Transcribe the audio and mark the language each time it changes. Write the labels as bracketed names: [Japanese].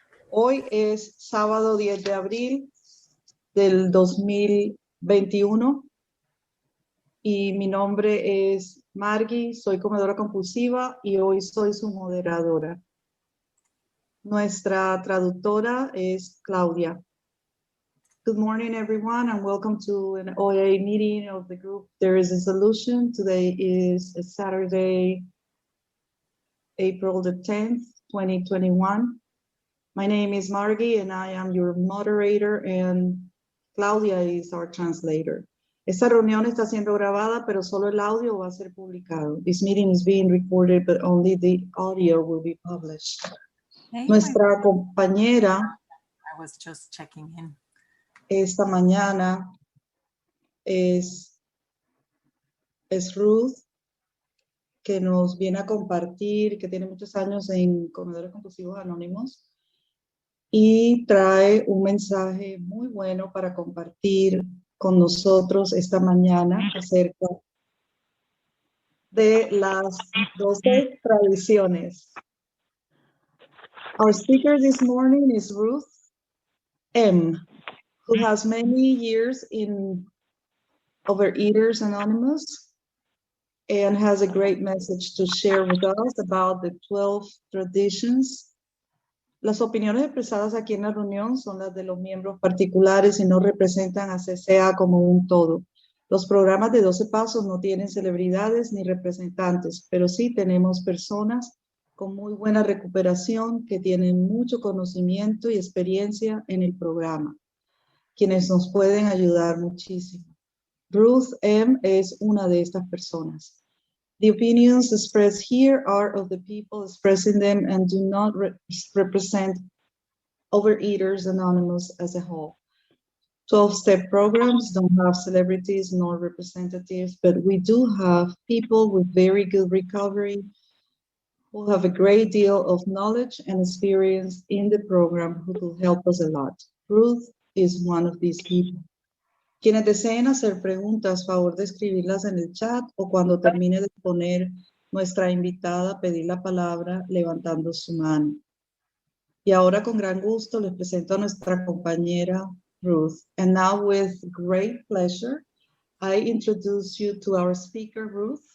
[Spanish] Hoy es sábado 10 de abril del 2021 y mi nombre es Margie, soy comedora compulsiva y hoy soy su moderadora. Nuestra traductora es Claudia. [English] Good morning, everyone, and welcome to an OA meeting of the group There is a Solution. Today is a Saturday, April the 10th, 2021. My name is Margie, and I am your moderator, and Claudia is our translator. [Spanish] Esta reunión está siendo grabada, pero solo el audio va a ser publicado. [English] This meeting is being recorded, but only the audio will be published. Hey, [Spanish] Nuestra compañera [English] I was just checking in. [Spanish] esta mañana es Ruth, que nos viene a compartir, que tiene muchos años en Comedores Compulsivos Anónimos y trae un mensaje muy bueno para compartir con nosotros esta mañana acerca de las 12 tradiciones. [English] Our speaker this morning is Ruth M, who has many years in Overeaters Anonymous and has a great message to share with us about the 12 traditions. [Spanish] Las opiniones expresadas aquí en la reunión son las de los miembros particulares y no representan a CCA como un todo. Los programas de 12 pasos no tienen celebridades ni representantes, pero sí tenemos personas con muy buena recuperación que tienen mucho conocimiento y experiencia en el programa, quienes nos pueden ayudar muchísimo. Ruth M. es una de estas personas. [English] The opinions expressed here are of the people expressing them and do not represent Overeaters Anonymous as a whole. 12-step programs don't have celebrities nor representatives, but we do have people with very good recovery who have a great deal of knowledge and experience in the program who will help us a lot. Ruth is one of these people. [Spanish] Quienes deseen hacer preguntas, favor de escribirlas en el chat o cuando termine de poner nuestra invitada, pedir la palabra levantando su mano. Y ahora con gran gusto les presento a nuestra compañera Ruth. [English] And now with great pleasure, I introduce you to our speaker, Ruth.